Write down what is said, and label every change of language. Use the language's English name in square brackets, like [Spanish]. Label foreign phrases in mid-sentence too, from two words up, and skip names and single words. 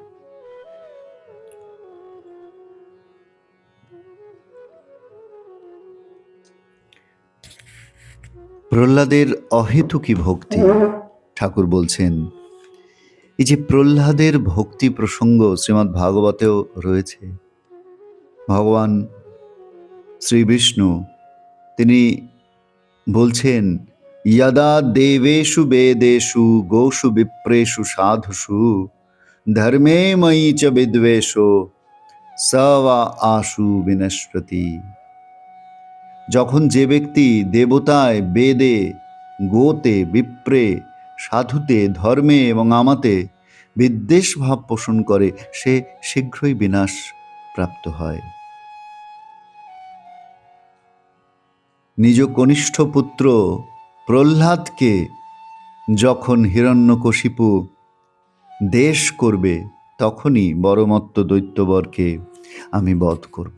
[Bangla] প্রহ্লাদের অহেতুকী ভক্তি ঠাকুর বলছেন। এই যে প্রহ্লাদের ভক্তি প্রসঙ্গ শ্রীমদ্ ভাগবতেও রয়েছে। ভগবান শ্রী বিষ্ণু তিনি বলছেন, [Sanskrit] यदा देवेषु वेदेषु गोषु विप्रेषु साधुषु धर्मे मयि च विद्वेषो स वा आशु विनश्यति। [Bangla] যখন যে ব্যক্তি দেবতায়, বেদে, গোতে, বিপ্রে, সাধুতে, ধর্মে এবং আমাতে বিদ্বেষ ভাব পোষণ করে, সে শীঘ্রই বিনাশ প্রাপ্ত হয়। নিজ কনিষ্ঠ পুত্র প্রহ্লাদকে যখন হিরণ্যকশিপু দেশ করবে, তখনই বড়মত্ত দৈত্যবরকে আমি বধ করব।